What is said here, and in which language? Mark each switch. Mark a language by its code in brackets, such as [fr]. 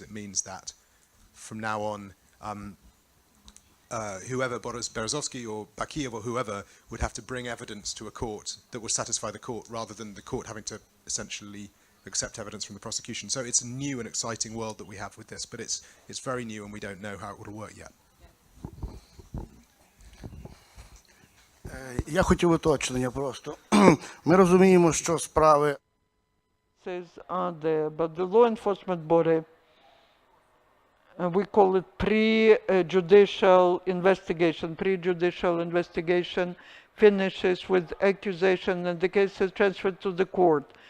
[en] It means that from now on, whoever, Boris Berezovsky or Bakiev or whoever, would have to bring evidence to a court that would satisfy the court, rather than the court having to essentially accept evidence from the prosecution. So it's a new and exciting world that we have with this, but it's very new and we don't know how it will work yet. [uk] Я хотів уточнення просто. Ми розуміємо, що справи [en] Are there, but the law enforcement body, we call it pre-judicial investigation. Pre-judicial investigation finishes with accusation and the case is transferred to the court.